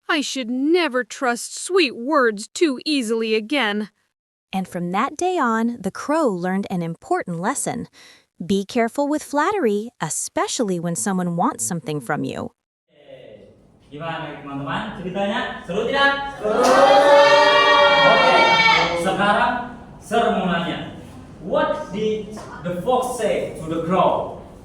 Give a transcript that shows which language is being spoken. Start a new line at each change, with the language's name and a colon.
English: I should never trust sweet words too easily again. And from that day on, the crow learned an important lesson. Be careful with flattery, especially when someone wants something from you.
Indonesian: Gimana teman-teman? Ceritanya seru tidak? Seru. Oke, sekarang Sir mau nanya.
English: What did the fox say to the crow?